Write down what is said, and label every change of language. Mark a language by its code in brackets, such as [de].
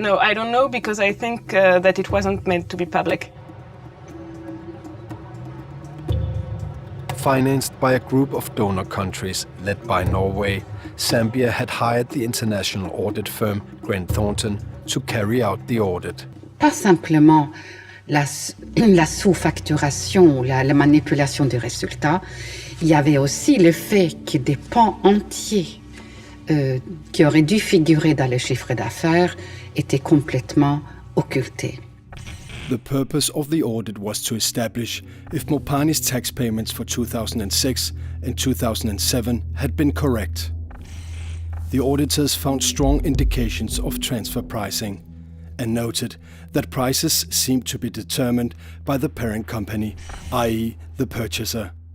[en] No, I don't know because I think that it wasn't meant to be public. Financed by a group of donor countries led by Norway, Zambia had hired the international audit firm Grant Thornton to carry out the audit. [fr] Pas simplement la sous-facturation, la manipulation des résultats, il y avait aussi le fait que des pans entiers qui auraient dû figurer dans le chiffre d'affaires étaient complètement occultés. [en] The purpose of the audit was to establish if Mopani's tax payments for 2006 and 2007 had been correct. The auditors found strong indications of transfer pricing and noted that prices seemed to be determined by the parent company, i.e. the purchaser.